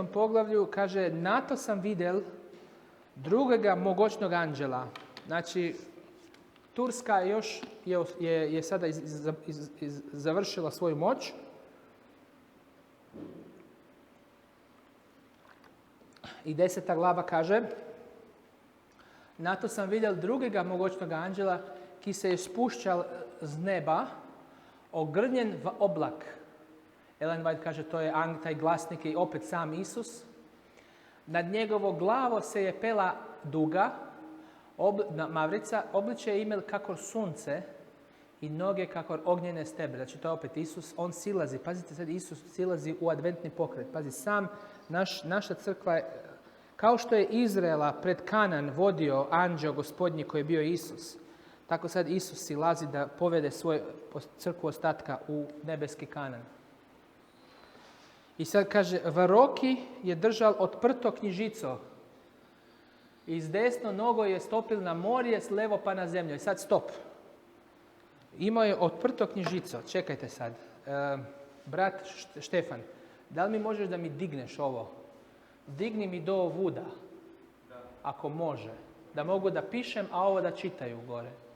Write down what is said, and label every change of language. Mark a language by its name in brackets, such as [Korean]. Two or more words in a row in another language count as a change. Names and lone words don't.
[Croatian] poglavlju kaže, [Slovenian] na to sam vidjel drugega mogočnog anđela. [Croatian] Znači, Turska još je sada završila svoju moć. I 10. glava kaže, [Slovenian] na to sam vidjel drugega mogočnog anđela, ki se je spuščal z neba, ogrnjen v oblak. [Croatian] Ellen White kaže, to je taj glasnik i opet sam Isus. [Slovenian] Nad njegovo glavo se je pela duga, mavrica, obliče je imel kako sunce i noge kako ognjene stebre. [Croatian] Znači to je opet Isus, on silazi. Pazite sad, Isus silazi u adventni pokret. Pazi, sam naša crkva je, kao što je Izraela pred Kanan vodio anđeo gospodnji koji je bio Isus, tako sad Isus silazi da povede svoju crkvu ostatka u nebeski Kanan. I sad kaže, [Slovenian] v roki je držal odprto knjižico. I s desno nogo je stopil na morje, s levo pa na zemlju. [Croatian] I sad stop. Imao je [Slovenian] odprto knjižico. [Croatian] Čekajte sad. Brat Štefan, da li mi možeš da mi digneš ovo? Digni mi do ovuda. Ako može. Da mogu da pišem, a ovo da čitaju gore.